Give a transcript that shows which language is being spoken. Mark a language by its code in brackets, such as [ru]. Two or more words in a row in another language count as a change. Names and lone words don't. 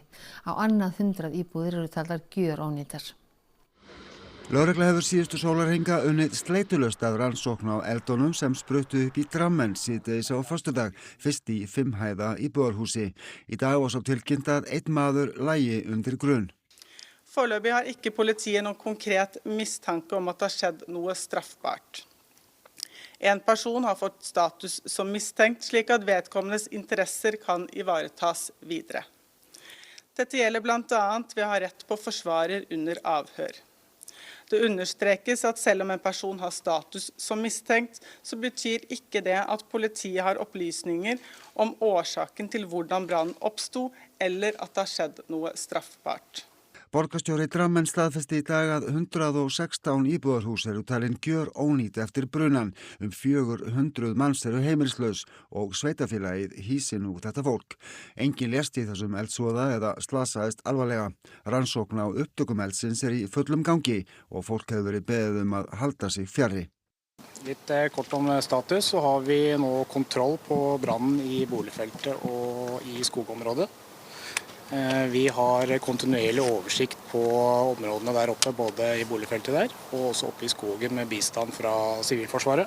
[is] Á annað 100 íbúðir eru taldar gjörónýtar. Lögregla hefur síðustu sólarhringa unnið sleitulaust af rannsókn á eldunum sem spruttu upp í Drammen síðdegis á föstudag, fyrst í 5 hæða íbúðarhúsi. Í dag var svo tilkynnt að einn maður lægi undir grunn. [no] Foreløpig har ikke politiet noen konkret mistanke om at det har skjedd noe straffbart. En person har fått status som mistenkt, slik at vedkommendes interesser kan ivaretas videre. Dette gjelder blant annet ved å ha rett på forsvarer under avhør. Det understrekes at selv om en person har status som mistenkt, så betyr ikke det at politiet har opplysninger om årsaken til hvordan brannen oppstod, eller at det har skjedd noe straffbart. [is] Borgarstjóri Drammen staðfesti í dag að 116 íbúðarhús eru talin gjörónýt eftir brunan. 400 manns eru heimilislaus og sveitafélagið hýsir nú þetta fólk. Enginn lést í þessum eldsvoða eða slasaðist alvarlega. Rannsókn á upptökum eldsins í fullum gangi og fólk hefur verið beðið að halda sig fjarri. [no] Litt kort om status, så har vi nå kontroll på brannen i boligfeltet og i skogområdet. Vi har kontinuerlig oversikt på områdene der oppe, både i boligfeltet der og også oppe i skogen med bistand fra Sivilforsvaret.